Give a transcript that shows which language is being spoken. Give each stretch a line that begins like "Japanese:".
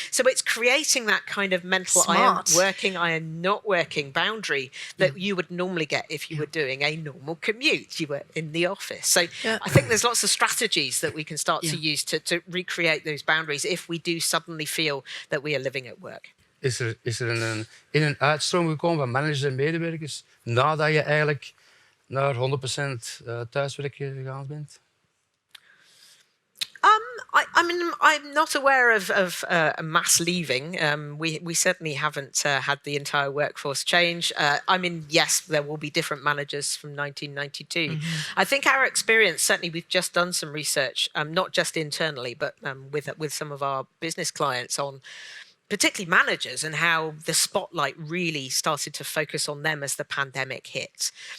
English: So it's creating that kind of mental I am working, I am not working boundary that you would normally get if you were doing a normal commute. You were in the office. So I think there's lots of strategies that we can start to use to recreate those boundaries if we do suddenly feel that we are living at work.
Dutch: Is er in een uitstroom gekomen van managers en medewerkers nadat je eigenlijk naar 100% thuiswerk gegaan bent?
English: I'm not aware of a mass leaving. We certainly haven't had the entire workforce change. Yes, there will be different managers from 1992. I think our experience, certainly we've just done some research, not just internally, but with some of our business clients on particularly managers and how the spotlight really started to focus on them as the pandemic hit.